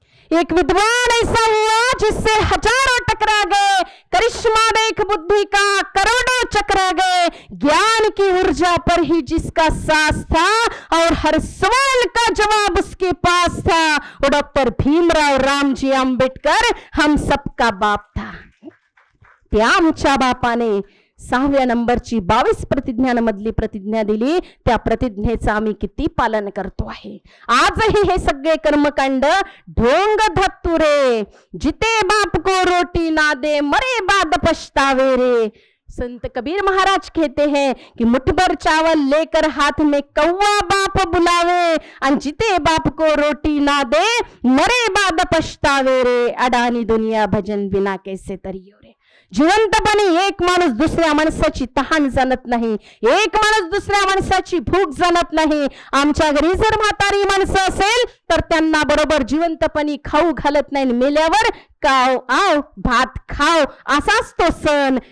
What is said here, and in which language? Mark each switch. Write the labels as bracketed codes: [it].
[hi] एक विद्वान ऐसा हुआ जिससे हजारों टकरा गए, करिश्मा देख बुद्धि का करोड़ों चकरा गए, ज्ञान की ऊर्जा पर ही जिसका साथ था और हर सवाल का जवाब उसके पास था, वो डॉक्टर भीमराव रामजी आंबेडकर हम सबका बाप था. [mr] त्या आमच्या बापाने 6व्या नंबरची 22 प्रतिज्ञांमधली प्रतिज्ञा दिली. त्या प्रतिज्ञेचं आम्ही किती पालन करतो आहे. आजही हे सगळे कर्मकांड ढोंग धत्तुरे, [hi] जिते बाप को रोटी ना दे मरे बाद पछतावे रे. संत कबीर महाराज कहते हैं कि मुठभर चावल लेकर हाथ में कौवा बाप बुलावे, और जिते बाप को रोटी ना दे मरे बाद पछतावे रे. अडानी दुनिया भजन बिना कैसे तरियो रे. [mr] जिवंतपणे एक माणूस दुसऱ्या माणसाची तहान जाणत नाही, एक माणूस दुसऱ्या माणसाची भूक जाणत नाही. आमच्या घरी जर म्हातारी माणसं असेल तर त्यांना बरोबर जिवंतपणी खाऊ घालत नाही, मेल्यावर काव आव भात खाव असाच तो सण.